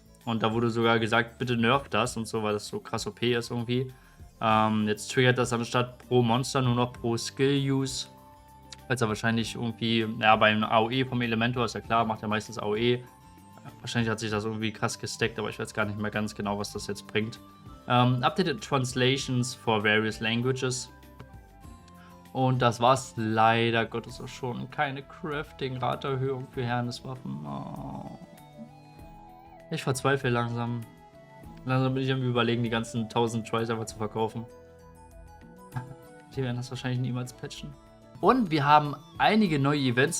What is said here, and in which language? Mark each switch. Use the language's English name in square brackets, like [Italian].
[German] Und da wurde sogar gesagt, bitte nerf das und so, weil das so krass OP ist irgendwie. Jetzt triggert das anstatt pro Monster nur noch pro Skill-Use. Weil es ja wahrscheinlich irgendwie, ja, beim AOE vom Elementor ist ja klar, macht ja meistens AOE. Wahrscheinlich hat sich das irgendwie krass gestackt, aber ich weiß gar nicht mehr ganz genau, was das jetzt bringt. [English] Updated Translations for various languages. [German] Und das war's leider Gottes auch schon. Keine Crafting-Raterhöhung für Herrneswaffen. Oh. Ich verzweifle langsam. Langsam bin ich am Überlegen, die ganzen 1000 Tries einfach zu verkaufen. Die werden das wahrscheinlich niemals patchen. Und wir haben einige neue Events.